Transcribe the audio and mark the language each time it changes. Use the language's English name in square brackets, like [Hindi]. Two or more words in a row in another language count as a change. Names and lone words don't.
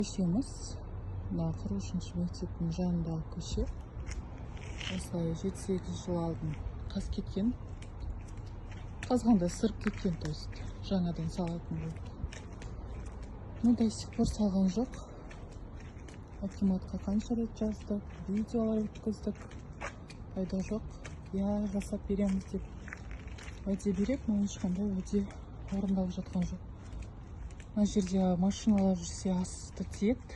[Kazakh] Көшеміз мына 40-шы мектептің жанындағы көше. Осылай 7-8 жыл алдын қаз кеткен. Қазғанда сырып кеткен, [Russian] то есть [Kazakh] жаңадан салатын болды. [Russian] Но до сих пор [Kazakh] салған жоқ. Акиматқа қанша рет жаздық, видеолар өткіздік. Пайда жоқ. Я жасап береміз деп уәде береді, но ешқандай уәде орындалып жатқан жоқ. Мына жерде машиналар жүрсе асты тиеді.